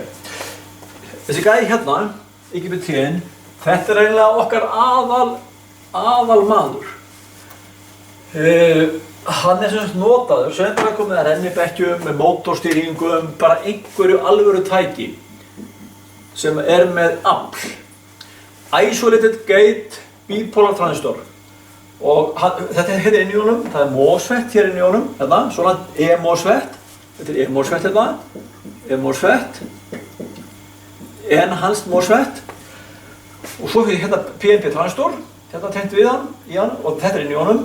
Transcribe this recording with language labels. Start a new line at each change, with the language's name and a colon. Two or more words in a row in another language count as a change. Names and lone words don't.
Icelandic: Þessi gæi hérna IGBT-in þetta er eiginlega okkar aðal maður hann er sem sagt notaður sem bara komið að rennibekkjum með mótorstýringum bara einhverju alvöru tæki sem er með afl
English: isolated gate bipolar transistor
Icelandic: og þetta er hérna inn í honum það er MOSFET hér inn í honum hérna, svona E-MOSFET þetta er E-MOSFET hérna E-MOSFET
English: enhanced MOSFET
Icelandic: Og svo fyrir hérna
English: PNP transistor,
Icelandic: hérna tengt við hann, í hann, og þetta inn í honum.